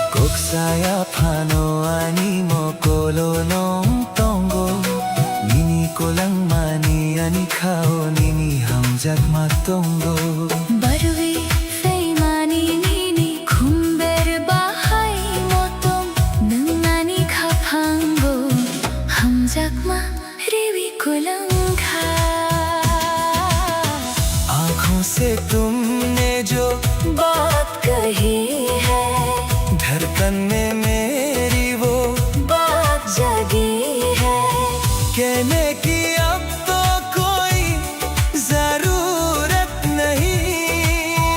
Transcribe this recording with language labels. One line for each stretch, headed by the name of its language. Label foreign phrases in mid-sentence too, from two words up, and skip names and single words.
Kok Borok: Saya pano ani mo kolonong tonggo Nini ko lang mani ani kao nini hamjak matonggo Barwi fei mani nini kumber bahai motong Nang nani kapango hamjak ma rewi ko lang kha
Hindi: आँखों से तुमने जो बात कही है धड़कन में मेरी वो बात जगी है कहने की अब तो कोई जरूरत नहीं